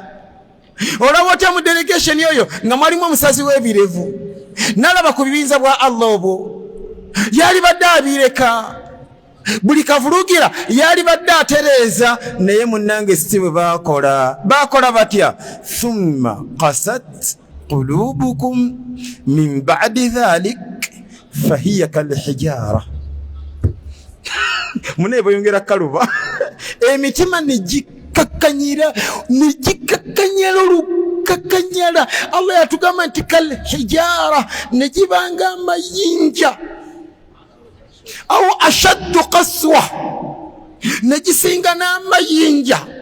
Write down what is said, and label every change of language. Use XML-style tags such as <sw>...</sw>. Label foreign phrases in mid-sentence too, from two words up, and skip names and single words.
<lg>Olaba otya mu delegation eyo nga mwalimu omusazi w'ebirevu, nalaba ku bibinza bwa Allah obwo, yali badde abireka, buli kavulugira yali badde atereeza, naye munnange si bwe bakola batya?</lg> <ar>ثم قست قلوبكم من بعد ذلك فهي كالحجارة.</ar> <lg>Munaye bweyongera kaluba emitima negikakanyira olukakanyala. Allah yatugamba nti kalhijara, negibanga amayinja.</lg> <ar>أو أشد قسوة,</ar> <lg>negisinga n'amayinja.</lg>